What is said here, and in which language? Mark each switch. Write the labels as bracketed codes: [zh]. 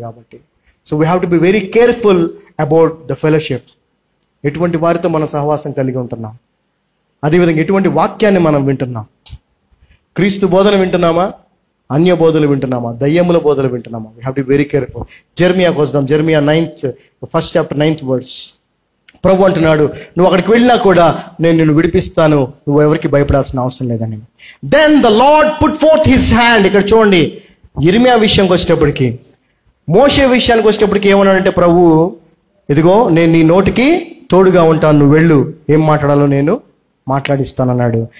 [te] కాబట్టి [en] So we have to be very careful about the fellowship. [te] ఎటువంటి వారితో మనం సహవాసం కలిగి ఉంటున్నాం, అదేవిధంగా ఎటువంటి వాక్యాన్ని మనం వింటున్నాం. క్రీస్తు బోధన వింటున్నామా, అన్య బోధలు వింటున్నామా, దయ్యముల బోధలు వింటున్నామా? [en] We have to be very careful. [te] జెర్మియాకి వస్తాం. [en] Jeremiah 1st chapter 9th verse. [te] ప్రభు అంటున్నాడు, నువ్వు అక్కడికి వెళ్ళినా కూడా నేను నిన్ను విడిపిస్తాను, నువ్వు ఎవరికి భయపడాల్సిన అవసరం లేదని. [en] Then the Lord put forth his hand. [te] ఇక్కడ చూడండి, యిర్మీయా విషయానికి వచ్చేటప్పటికి, మోషే విషయానికి వచ్చేటప్పటికి ఏమన్నాడంటే ప్రభు, ఇదిగో నేను నీ నోటికి తోడుగా ఉంటాను, నువ్వు వెళ్ళు, ఏం మాట్లాడాలో నేను మాట్లాడిస్తానన్నాడు.